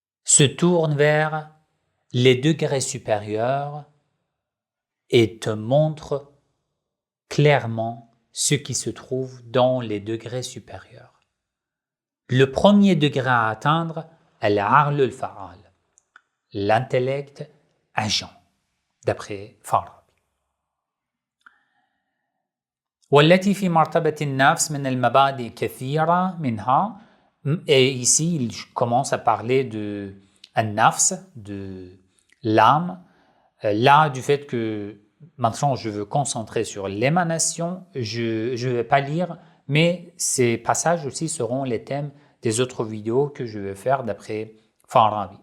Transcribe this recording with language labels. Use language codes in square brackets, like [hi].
[fr] se tourne vers les degrés supérieurs et te montre clairement ce qui se trouve dans les degrés supérieurs. Le premier degré à atteindre est l'Aql al-Fa'al, l'intellect agent, d'après Farabi. [ar] والتي في مرتبة النفس من المبادئ كثيرة منها. [fr] Et ici, il commence à parler de al-nafs, de l'âme. Là, du fait que maintenant je veux concentrer sur l'émanation, je ne vais pas lire, mais ces passages aussi seront les thèmes des autres vidéos que je vais faire d'après Farabi.